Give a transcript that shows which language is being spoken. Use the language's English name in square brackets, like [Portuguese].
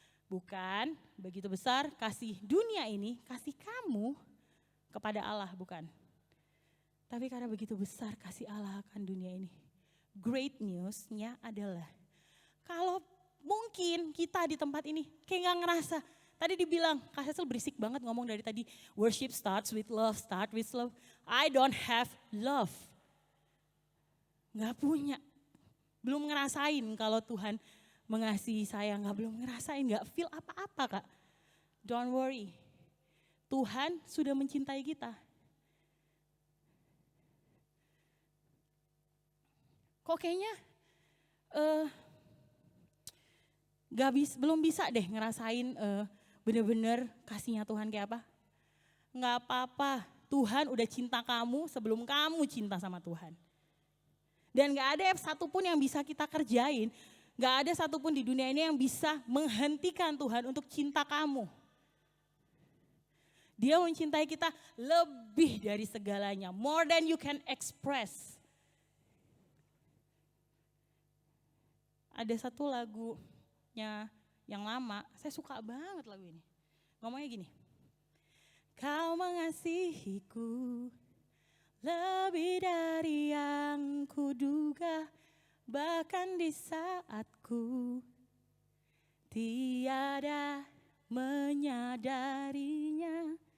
[Indonesian] Bukan begitu besar kasih dunia ini, kasih kamu kepada Allah, bukan. Tapi karena begitu besar kasih Allah akan dunia ini. Great news-nya adalah kalau mungkin kita di tempat ini kayak gak ngerasa. Tadi dibilang, Kak Cecil berisik banget ngomong dari tadi. [English] Worship starts with love, start with love. I don't have love. [Indonesian] Gak punya. Belum ngerasain kalau Tuhan mengasihi saya. Belum ngerasain, gak feel apa-apa Kak. [English] Don't worry. [Indonesian] Tuhan sudah mencintai kita. Kok kayaknya belum bisa deh ngerasain bener-bener kasihnya Tuhan kayak apa. Gak apa-apa, Tuhan udah cinta kamu sebelum kamu cinta sama Tuhan. Dan gak ada satupun yang bisa kita kerjain, gak ada satupun di dunia ini yang bisa menghentikan Tuhan untuk cinta kamu. Dia mencintai kita lebih dari segalanya. [English] More than you can express. [Indonesian] Ada satu lagunya yang lama, saya suka banget lagu ini. Ngomongnya gini. Kau mengasihiku Lebih dari yang kuduga, bahkan di saat ku tiada menyadarinya.